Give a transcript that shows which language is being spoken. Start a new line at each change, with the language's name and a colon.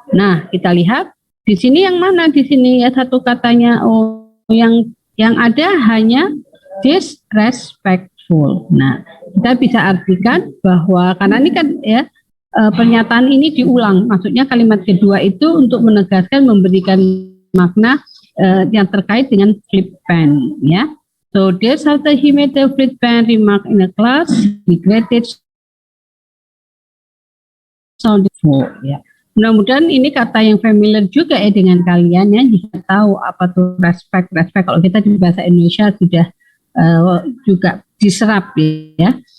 Indonesian: Nah, kita lihat di sini yang mana di sini ya satu katanya, oh yang ada hanya disrespectful. Nah, kita bisa artikan bahwa karena ini kan ya pernyataan ini diulang, maksudnya kalimat kedua itu untuk menegaskan, memberikan makna yang terkait dengan flippant, ya.
English: So days after he made a flippant remark in the class, regretted sounding full, ya.
Indonesian: Mudah-mudahan ini kata yang familiar juga ya dengan kalian ya, jika tahu apa tuh respect. Kalau kita di bahasa Indonesia sudah juga diserap ya.